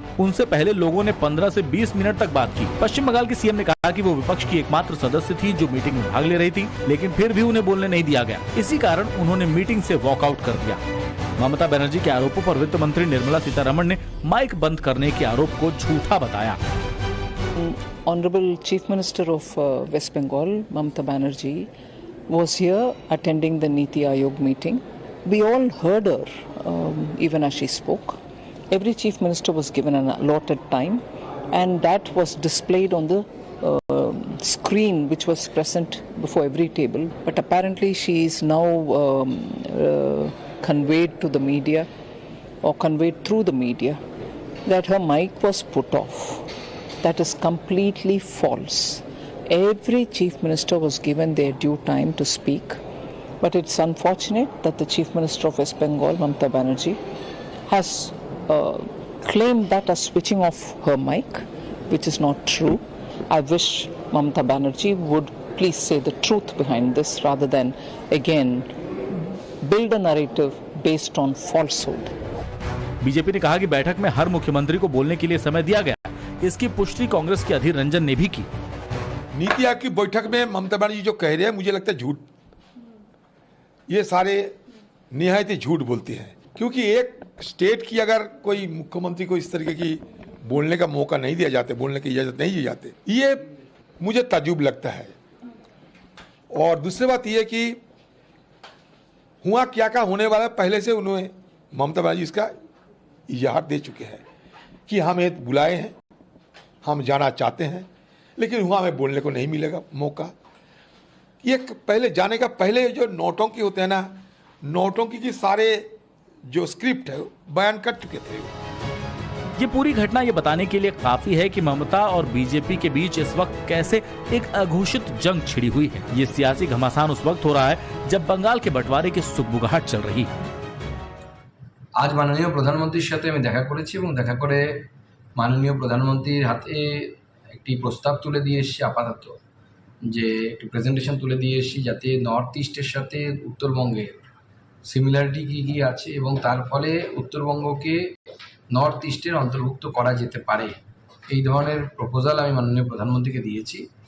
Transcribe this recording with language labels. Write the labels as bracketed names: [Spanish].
[Hindi] उनसे पहले लोगों ने 15 से 20 मिनट तक बात की। पश्चिम बंगाल के सीएम ने कहा कि वो विपक्ष की एकमात्र सदस्य थी जो मीटिंग में भाग ले रही थी, लेकिन फिर भी उन्हें बोलने नहीं दिया गया। इसी कारण उन्होंने मीटिंग से वॉकआउट कर दिया। ममता बनर्जी के आरोपों पर वित्त मंत्री निर्मला सीतारमण ने माइक बंद करने के आरोप को झूठा बताया। [English] Honorable Chief Minister of West Bengal, Mamata Banerjee, was here attending the Niti Aayog meeting. We all heard her even as she spoke. Every Chief Minister was given an allotted time, and that was displayed on the screen which was present before every table. But apparently she is now conveyed to the media or conveyed through the media that her mic was put off. That is completely false. Every Chief Minister was given their due time to speak, but it's unfortunate that the Chief Minister of West Bengal, Mamata Banerjee, has claimed that as switching off her mic, which is not true. I wish Mamata Banerjee would please say the truth behind this rather than again build a narrative based on falsehood. [Hindi] BJP ने कहा कि बैठक में हर मुख्यमंत्री को बोलने के लिए समय दिया गया। इसकी पुष्टि कांग्रेस के अधीर रंजन ने भी की। नीति आयोग की बैठक में ममता बनर्जी जो कह रहे हैं, मुझे लगता है झूठ, ये सारे निहायत ही झूठ बोलती हैं। क्योंकि एक स्टेट की अगर कोई मुख्यमंत्री को इस तरीके की बोलने का मौका नहीं दिया जाता, बोलने की इजाजत नहीं दी जाती, ये मुझे ताज्जुब लगता है। और दूसरी बात यह कि हुआ क्या होने वाला, पहले से उन्होंने ममता बनर्जी इसका इजाहर दे चुके हैं कि हमें बुलाए हैं, हम जाना चाहते हैं, लेकिन वहाँ हमें बोलने को नहीं मिलेगा मौका। ये पहले जाने का पहले जो नौटंकी होते हैं ना, नौटंकी की सारे जो स्क्रिप्ट है बयान कर चुके थे। ये पूरी घटना ये बताने के लिए काफी है कि ममता और बीजेपी के बीच इस वक्त कैसे एक अघोषित जंग छिड़ी हुई है। ये सियासी घमासान उस वक्त हो रहा है जब बंगाल के बंटवारे की सुगबुगाहट चल रही है। [Bangla] आज माननीय प्रधानमंत्रीर साथे आमि देखा करेছি এবং দেখা করে माननीय प्रधानमंत्रीर हाथे একটি প্রস্তাব তুলে দিয়ে এসেছি, আপাতত যে একটি প্রেজেন্টেশন তুলে দিয়ে এসেছি যাতে নর্থ ইস্টের সাথে উত্তরবঙ্গের সিমিলারিটি কী আছে এবং তার ফলে উত্তরবঙ্গকে নর্থ ইস্টের অন্তর্ভুক্ত করা যেতে পারে, এই ধরনের প্রপোজাল আমি মাননীয় প্রধানমন্ত্রীকে দিয়েছি।